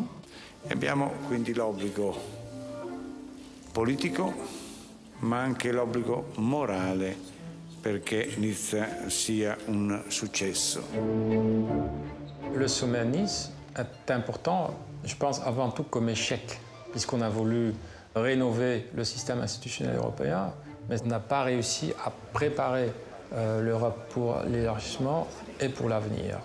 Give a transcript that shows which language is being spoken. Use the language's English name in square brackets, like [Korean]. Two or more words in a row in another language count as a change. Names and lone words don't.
[Italian] Abbiamo quindi l'obbligo politico, ma anche l'obbligo morale perché Nizza sia un successo. [French] Le sommet à Nice est important, je pense, avant tout comme échec, puisqu'on a voulu rénover le système institutionnel européen, mais on n'a pas réussi à préparer l'Europe pour l'élargissement et pour l'avenir.